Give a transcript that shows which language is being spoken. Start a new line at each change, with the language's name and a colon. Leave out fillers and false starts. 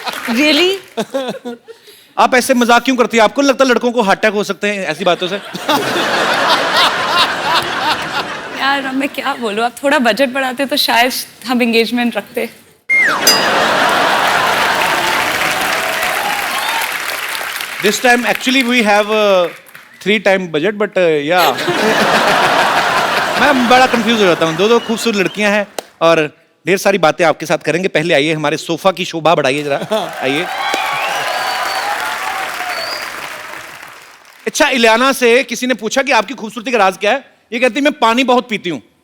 English: Really?
Hindi: आप ऐसे मजाक क्यों करती है? आपको नहीं लगता लड़कों को हार्ट अटैक हो सकते हैं ऐसी बातों से? यार मैं क्या बोलूं, आप थोड़ा बजट बढ़ाते तो शायद हम एंगेजमेंट रखते।
English: This time actually we have 3 times budget, but yeah.
Hindi: मैं बड़ा कंफ्यूज हो जाता हूँ। दो खूबसूरत लड़कियां हैं और ढेर सारी बातें आपके साथ करेंगे। पहले आइए, हमारे सोफा की शोभा बढ़ाइए जरा, आइए। अच्छा, इलियाना से किसी ने पूछा कि आपकी खूबसूरती का राज क्या है? ये कहती मैं पानी बहुत पीती हूँ।